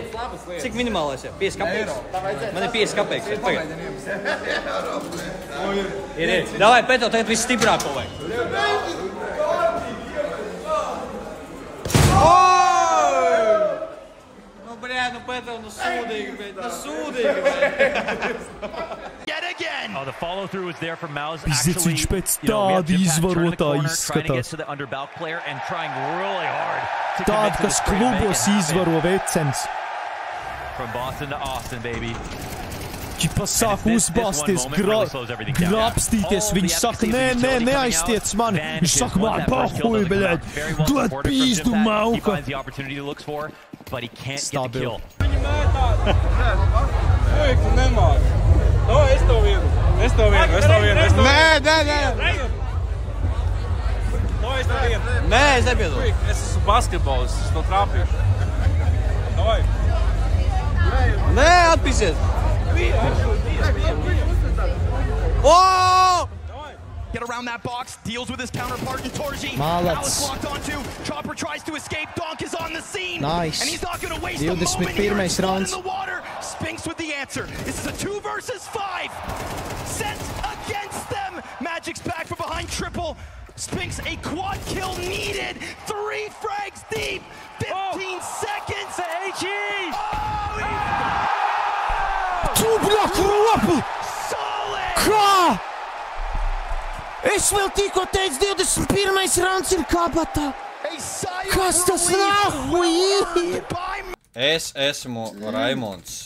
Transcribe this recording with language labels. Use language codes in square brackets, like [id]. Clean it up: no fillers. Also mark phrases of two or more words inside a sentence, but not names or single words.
[lv] Cik minimālais, jā? 50 kapeiks? Man ir 50 kapeiks. Paga. Ir. Davai, Peto, tagad viss stiprāko vajag. Nu, Peto, nu sūdīgi, [en] Oh, the follow through was there from Mouse. [lv] Pizdec, viņš pēc tāda izvarotā izskatās. Tāda, kas klubos izvaro vecens. [en] From Boston to Austin, baby. [lv] Čipa sāk uzbāsties, grabstīties. Viņš saka, nē, neaiztiec mani. Viņš saka, man pahuj, beļaļ. Dod pīzdu, mauka. Stabil. Tu nemāc. No, es to vienu. Nē. No, es to vienu. Nē, es nepiedodu. Es esmu basketbolists, es to trāpīšu. Davai. Nē, atpīsies. [en] Get around that box, deals with his counterpart Torji. Malac. Locked onto. Chopper tries to escape. Donk is on the scene. Nice. And he's not going to waste a moment here. Rounds. In the water. Spinks with the answer. This is a 2 versus 5. Sent against them. Magic's back from behind triple. Spinks a quad kill needed. 3 frags deep. 15 seconds. HE. [lv] Tu, bļa, kropi! Kā? Es vēl tikko teicu, 21. rauns ir kabatā. Kas tas nahuj ir? Es esmu Raimonds.